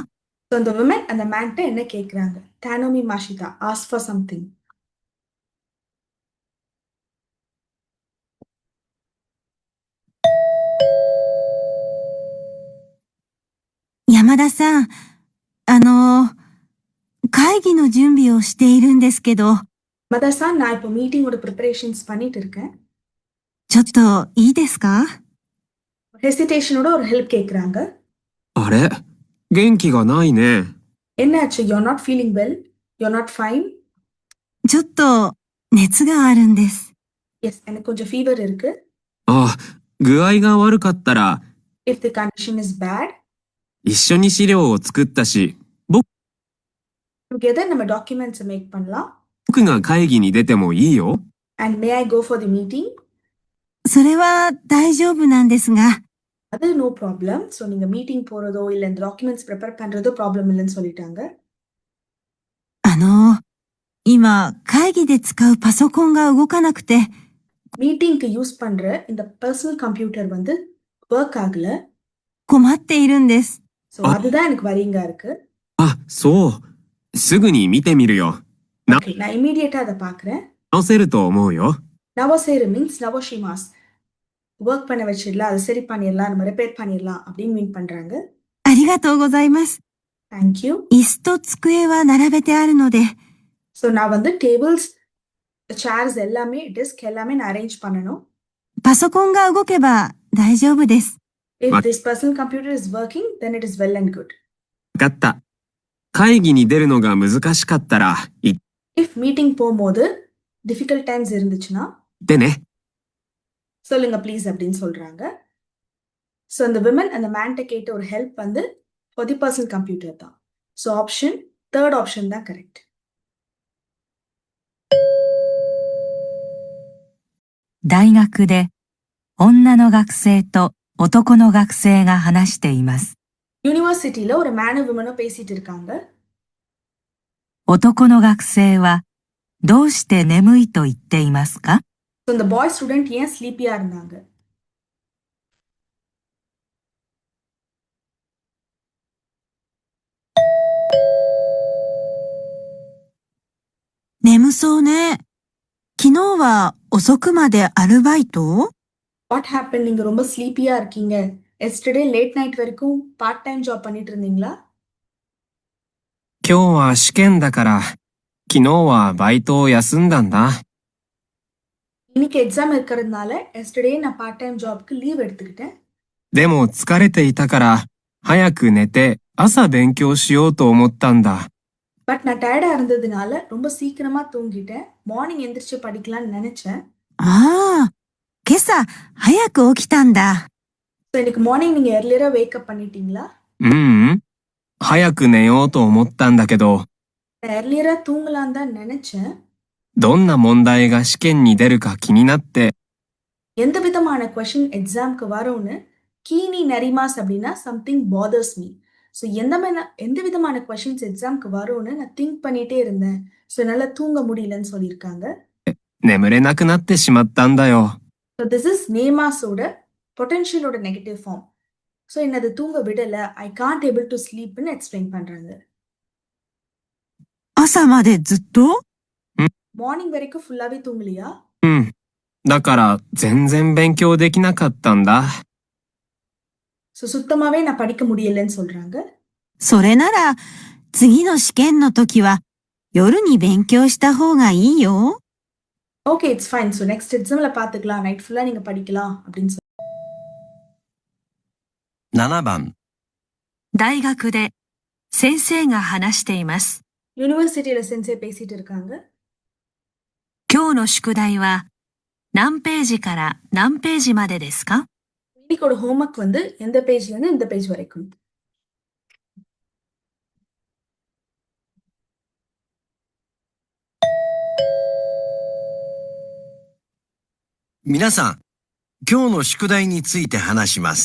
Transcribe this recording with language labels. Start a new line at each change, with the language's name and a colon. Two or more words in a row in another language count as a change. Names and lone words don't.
Tamil: ஸோ அந்த விமன் அந்த மேன்ட்ட என்ன கேட்குறாங்க?
Japanese: 頼みました
English: ask for something.
Japanese: 山田さん、会議の準備をしているんですけど、
Tamil: மதர்சா நான் இப்போ
English: meeting preparations
Tamil: பண்ணிட்டு இருக்கேன்.
Japanese: ちょっといいですか？
Tamil: ஹெசிடேஷனோட ஒரு ஹெல்ப் கேட்குறாங்க.
Japanese: あれ元気がないね。
Tamil: என்னாச்சு?
English: you're not feeling well? you're not fine?
Japanese: ちょっと熱があるんです。
Tamil: எஸ், எனக்கு கொஞ்சம் ஃபீவர் இருக்கு.
Japanese: あ、具合が悪かったら
English: If the condition is bad,
Japanese: 一緒に資料を作ったし、
Tamil: together நம்ம டாக்குமெண்ட்ஸை மேக் பண்ணலாம்.
Japanese: 僕が会議に出てもいいよ。
English: And may I go for the meeting?
Japanese: それは大丈夫なんですが、
Tamil: அது
English: no problem.
Tamil: ஸோ நீங்க மீட்டிங் போறதோ இல்லை இந்த
English: documents prepare
Tamil: பண்றதோ ப்ராப்ளம் இல்லைன்னு சொல்லிட்டாங்க.
Japanese: 今会議で使うパソコンが動かなくて、
Tamil: மீட்டிங்க்கு யூஸ் பண்ற இந்த
English: personal computer
Tamil: வந்து ஒர்க் ஆகல.
Japanese: 困っているんです。
Tamil: ஸோ அதுதான் எனக்கு வரிங்கா இருக்கு.
Japanese: あ、そう。すぐに見てみるよ。
Tamil: ஓகே, நான் இமீடியட்டா அதை பார்க்குறேன்.
Japanese: 直せると思うよ。直せる மீன்ஸ் 直します.
Tamil: ஒர்க் பண்ண வச்சிடலாம், அதை சரி பண்ணிடலாம், நம்ம ரிப்பேர் பண்ணிடலாம் அப்படின்னு மீன் பண்றாங்க.
Japanese: ありがとうございます。
English: Thank you.
Japanese: 椅子と机は並べてあるので、
Tamil: ஸோ நான் வந்து
English: tables, chairs
Tamil: எல்லாமே, டெஸ்க் எல்லாமே நான் அரேஞ்ச் பண்ணணும்.
Japanese: パソコンが動けば大丈夫です。
English: If this personal computer is working, then it is well and good.
Japanese: わかった。会議に出るのが難しかったら言っ
English: If meeting போகும்போது difficult times இருந்துச்சுன்னா
Japanese: てね。
Tamil: சொல்லுங்க ப்ளீஸ் அப்படின்னு சொல்றாங்க. ஸோ அந்த விமன் அந்த மேன்ட்ட கேட்ட ஒரு ஹெல்ப் வந்து
English: for the personal computer
Tamil: தான்.
English: so option third option
Tamil: தான் கரெக்ட்.
Japanese: 大学で女の学生と男の学生が話しています。
Tamil: யூனிவர்சிட்டியில ஒரு மேனும் விமனும் பேசிட்டு இருக்காங்க.
Japanese: 男の学生はどうして眠いと言っていますか？
Tamil: ஸோ இந்த
English: boy student
Tamil: ஏன் ஸ்லீப்பியா இருந்தாங்க?
Japanese: 眠そうね。昨日は遅くまでアルバイト？
English: What happen?
Tamil: நீங்க ரொம்ப ஸ்லீப்பியா இருக்கீங்க.
English: yesterday late night
Tamil: வரைக்கும்
English: part time job
Tamil: பண்ணிட்டு இருந்தீங்களா?
Japanese: 今日は試験だから、昨日はバイトを休んだんだ。
Tamil: இன்னைக்கு எக்ஸாம் இருக்கிறதுனால எஸ்டர்டே நான்
English: part time job
Tamil: லீவ் எடுத்துக்கிட்டேன்.
Japanese: でも疲れていたから、早く寝て朝勉強しようと思ったんだ。
Tamil: பட் நான் டயர்டா இருந்ததுனால ரொம்ப சீக்கிரமா தூங்கிட்டேன். மார்னிங் எந்திரிச்சு படிக்கலாம்னு நினைச்சேன்.
Japanese: ああ、今朝早く起きたんだ。
Tamil: ஸோ இன்னைக்கு மார்னிங் நீங்க
English: earlier wakeup
Tamil: பண்ணிட்டீங்களா?
Japanese: 早く寝ようと思ったんだけど、
Tamil: நான் எர்லியரா தூங்கலாம் தான் நினைச்சேன்.
Japanese: どんな問題が試験に出るか気になって、
Tamil: எந்த விதமான கொஷின் எக்ஸாம்க்கு வரும்னு
Japanese: 気になります
Tamil: அப்படின்னா
English: something bothers me.
Tamil: ஸோ எந்த விதமான கொஷின்ஸ் எக்ஸாம்க்கு வரும்னு நான் திங்க் பண்ணிட்டே இருந்தேன். ஸோ என்னால தூங்க முடியலன்னு சொல்லியிருக்காங்க.
Japanese: 眠れなくなってしまったんだよ。
English: So this is
Tamil: நேமாஸோட பொட்டென்ஷியலோட
English: negative form.
Tamil: ஸோ என்னது தூங்க விடல,
English: I can't able to sleep
Tamil: எக்ஸ்பிளைன் பண்றாங்க.
Japanese: 朝までずっと？
Tamil: மார்னிங் வரைக்கும் ஃபுல்லாவே தூங்கலையா?
Japanese: だから全然勉強できなかったんだ。
Tamil: ஸோ சுத்தமாவே நான் படிக்க முடியலன்னு சொல்றாங்க.
Japanese: それなら次の試験の時は夜に勉強した方がいいよ。
English: Okay, it's fine.
Tamil: ஸோ
English: next exam
Tamil: பாத்துக்கலாம், நைட் ஃபுல்லா நீங்க படிக்கலாம் அப்படின்னு சொல்லி.
Japanese: 7 番、大学で先生が話しています。
Tamil: யூனிவர்சிட்டியில சென்சே பேசிட்டு இருக்காங்க.
Japanese: 今日の宿題は何ページから何ページまでですか？
Tamil: இன்னைக்கோட ஹோம்ஒர்க் வந்து எந்த பேஜ்ல இருந்து இந்த பேஜ் வரைக்கும்?
Japanese: 皆さん、今日の宿題について話します。